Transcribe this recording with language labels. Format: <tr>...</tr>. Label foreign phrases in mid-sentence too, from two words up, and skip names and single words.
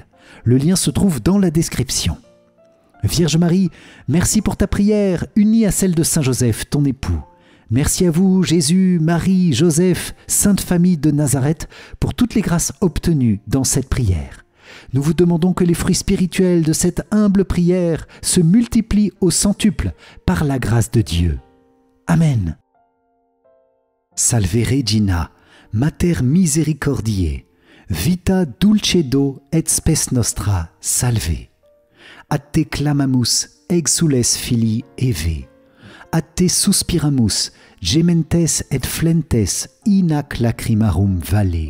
<fr>Le lien se trouve dans la description. Vierge Marie, merci pour ta prière unie à celle de Saint Joseph, ton époux. Merci à vous, Jésus, Marie, Joseph, Sainte Famille de Nazareth, pour toutes les grâces obtenues dans cette prière. Nous vous demandons que les fruits spirituels de cette humble prière se multiplient au centuple par la grâce de Dieu. Amen.</fr> <la>Salve Regina, Mater Misericordiae, vita dulcedo et spes nostra, salve. A te clamamus, exules filii Eve. A te suspiramus, gementes et flentes, in ac lacrimarum vale.</la>